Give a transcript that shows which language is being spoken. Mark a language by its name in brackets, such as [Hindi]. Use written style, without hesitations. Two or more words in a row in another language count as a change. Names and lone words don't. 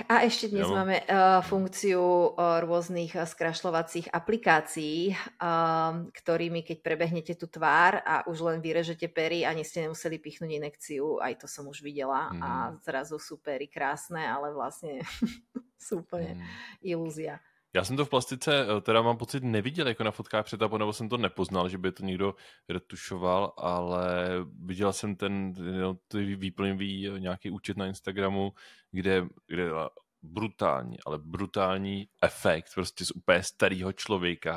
[Slovak] A ešte dnes máme funkciu rôznych skrašľovacích aplikácií, ktorými keď prebehnete tú tvár a už len vyrežete pery, ani ste nemuseli pichnúť injekciu, aj to som už videla a zrazu sú pery krásne, ale vlastne sú úplne ilúzia. [Czech] Já jsem to v plastice, teda mám pocit, neviděl jako na fotkách přetapu, nebo jsem to nepoznal, že by to někdo retušoval, ale viděl jsem ten výplňový nějaký účet na Instagramu, kde brutální efekt prostě z úplně starého člověka.